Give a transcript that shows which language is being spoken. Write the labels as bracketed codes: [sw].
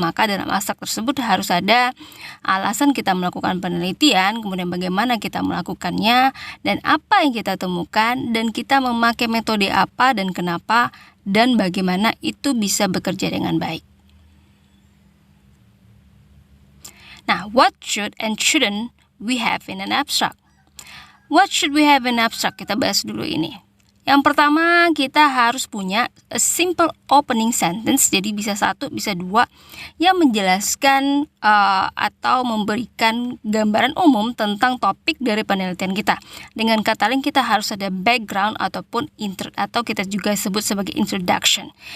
[id] Maka dalam abstrak tersebut harus ada alasan kita melakukan penelitian, kemudian bagaimana kita melakukannya, dan apa yang kita temukan, dan kita memakai metode apa dan kenapa, dan bagaimana itu bisa bekerja dengan baik. [en] Nah, what should and shouldn't we have in an abstract? What should we have in abstract? [id] Kita bahas dulu ini. Yang pertama, kita harus punya [en] a simple opening sentence, [id] jadi bisa 1, bisa 2, yang menjelaskan atau memberikan gambaran umum tentang topik dari penelitian kita. Dengan kata lain, kita harus ada background ataupun atau kita juga sebut sebagai introduction.